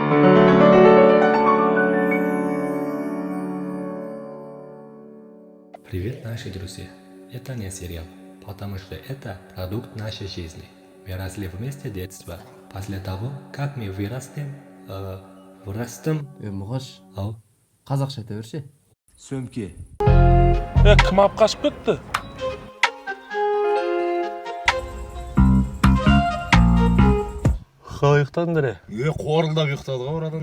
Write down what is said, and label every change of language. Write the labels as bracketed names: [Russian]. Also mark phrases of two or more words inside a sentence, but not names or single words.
[Russian] Привет, наши друзья! Это не сериал, потому что это продукт нашей жизни. Мы росли вместе детства. После того, как мы вырастем... [Kazakh] Мұғаш, Ау, қазақша айта берші. Сөмке. Кім алып қашып кетті? Қалай ұйықтадыңдар? Қорылдап ұйықтады ғой бұрадан.